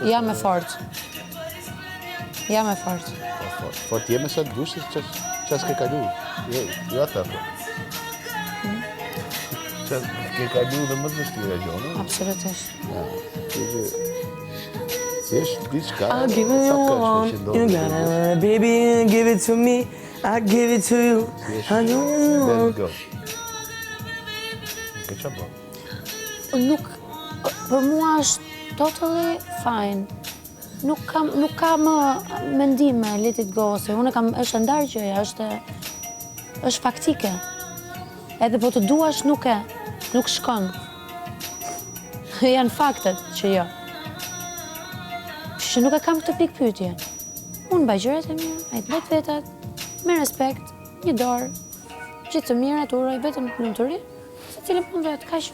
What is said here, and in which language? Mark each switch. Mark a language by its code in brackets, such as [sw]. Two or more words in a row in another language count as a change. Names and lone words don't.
[sq] jam e fortë. Jam e fortë. Fort jeme sa të dushit që s'ke kalu. Jo ata. Që ke kalu dhe më të vështira gjonë. Absolutisht. Thjesht diçka. [en] I'll give it all. You gotta, baby, give it to me. I give it to you. I know you want. Let's go. [sq] Ke qa bo? Nuk, për mua është [en] totally fine. [sq] Nuk ka më mendime, [en] let it go, [sq] se unë kam, është ndarë gjëja, është faktike. Edhe po të duash nuk shkon. Janë faktet që jo. Që nuk e kam këtë pikë pyetje. Unë baj gjërat e mia, ai të bëjt vetat, me respekt, një dorë, gjithë të mirat, uroj vetëm lumturi, secili punë vet, kaq.